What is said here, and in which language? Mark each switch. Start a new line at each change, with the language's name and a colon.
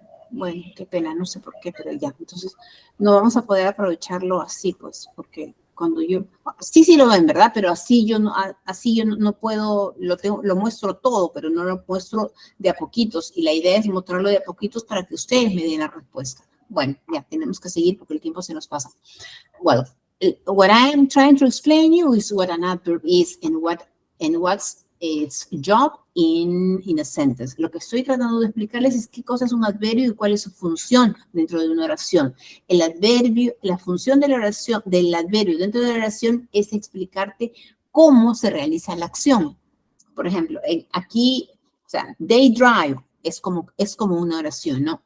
Spanish: Bueno, qué pena, no sé por qué, pero ya. Entonces, no vamos a poder aprovecharlo así, pues, porque cuando yo... Sí lo ven, ¿verdad? Pero así yo no puedo, lo muestro todo, pero no lo muestro de a poquitos. Y la idea es mostrarlo de a poquitos para que ustedes me den la respuesta. Bueno, ya, tenemos que seguir porque el tiempo se nos pasa.
English: Well, what I am trying to explain you is what an adverb is and what's its job in a sentence.
Spanish: Lo que estoy tratando de explicarles es qué cosa es un adverbio y cuál es su función dentro de una oración. El adverbio, la función de la oración, del adverbio dentro de la oración es explicarte cómo se realiza la acción. Por ejemplo, aquí, o sea,
English: they drive
Spanish: es como una oración, ¿no?